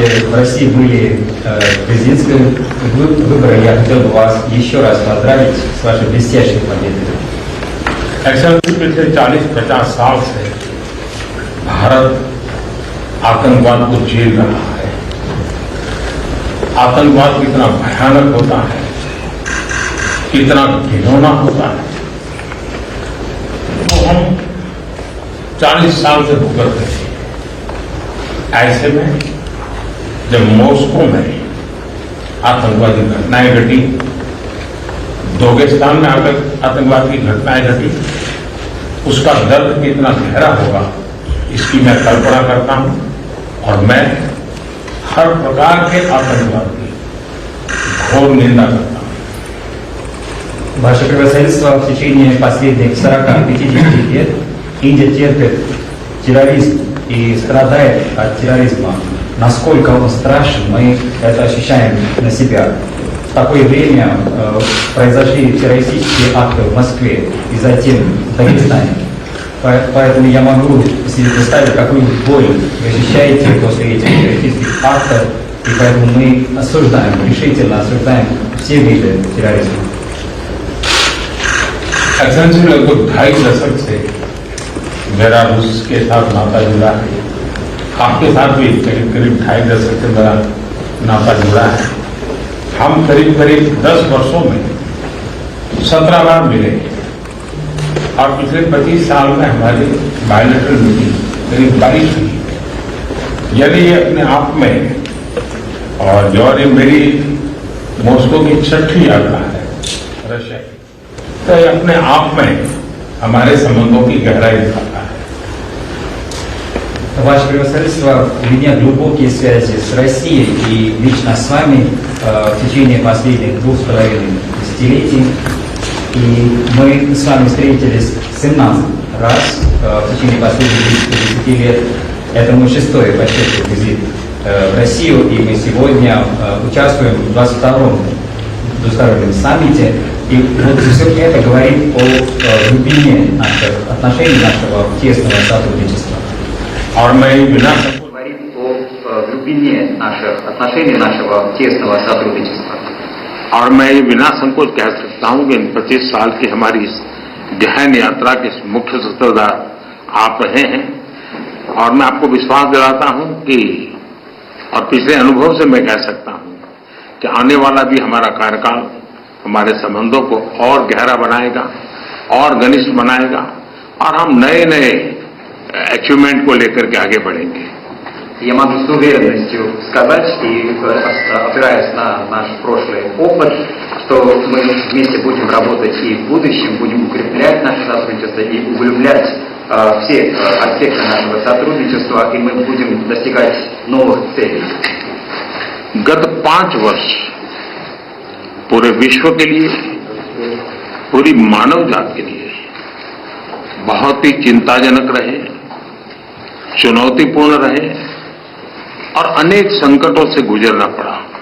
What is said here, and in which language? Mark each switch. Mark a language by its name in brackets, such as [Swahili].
[Russian] В России были президентские выборы. Я хотел бы вас еще раз поздравить с вашей блестящей победой. [Hindi] पिछले 40-50 साल से भारत आतंकवाद को झेल रहा है। आतंकवाद कितना भयानक होता है, कितना घिनौना होता है, तो हम 40 साल से भुगत रहे हैं। ऐसे में जब मॉस्को में आतंकवादी घटनाएं घटी, दागिस्तान में आतंकवाद की घटनाएं घटी, उसका दर्द कितना गहरा होगा इसकी मैं कल्पना करता हूं और मैं हर प्रकार के आतंकवाद की घोर निंदा करता हूं। [Russian] Ваше превосходительство, в течение последних 40-50 лет Индия терпит терроризм и страдает от терроризма. Насколько он страшен, мы это ощущаем на себя. В такое время произошли террористические акты в Москве и затем в Дагестане. Поэтому я могу себе представить, какую боль вы ощущаете после этих террористических актов, и поэтому мы осуждаем, решительно осуждаем все виды терроризма. [Hindi] एक्सेलेंसी लगभग 2.5 दशक से मेरा रूस के साथ नाता जुड़ा है। आपके साथ भी करीब 2.5 दशक से मेरा नाता जुड़ा है। हम करीब 10 वर्षों में 17 बार मिले और पिछले 25 साल में हमारी बायलैटरल मीटिंग करीब 22 हुई। यानी ये अपने आप में, और जो ये मेरी मॉस्को की 6ठी यात्रा है रशिया की, तो ये अपने आप में हमारे संबंधों की गहराई दिखाता है। [Russian] Ваше превосходительство, у меня глубокие связи с Россией и лично с вами в течение последних 2,5 десятилетий. И мы с вами встретились 17 раз в течение последних 10 лет. Это мой 6-й по счету визит в Россию, и мы сегодня участвуем в 22-м двустороннем саммите. И вот все это говорит о глубине наших отношений, нашего тесного сотрудничества. [Hindi] और मैं बिना [Russian] говорит о глубине наших отношений, нашего тесного сотрудничества. [Hindi] और मैं ये बिना संकोच कह सकता हूं कि इन 25 साल की हमारी इस गहन यात्रा के मुख्य सूत्रधार आप रहे हैं। और मैं आपको विश्वास दिलाता हूं कि, और पिछले अनुभव से मैं कह सकता हूं कि आने वाला भी हमारा कार्यकाल हमारे संबंधों को और गहरा बनाएगा और घनिष्ठ बनाएगा, और हम नए नए अचीवमेंट को लेकर के आगे बढ़ेंगे। [Russian] Я могу с уверенностью сказать, и опираясь на наш прошлый опыт, что мы вместе будем работать и в будущем, будем укреплять наше сотрудничество и углублять все аспекты нашего сотрудничества, и мы будем достигать новых целей. [Hindi] गत 5 वर्ष पूरे विश्व के लिए, पूरी मानव जात के लिए बहुत ही चिंताजनक रहे, चुनौतीपूर्ण रहे और अनेक संकटों से गुजरना पड़ा।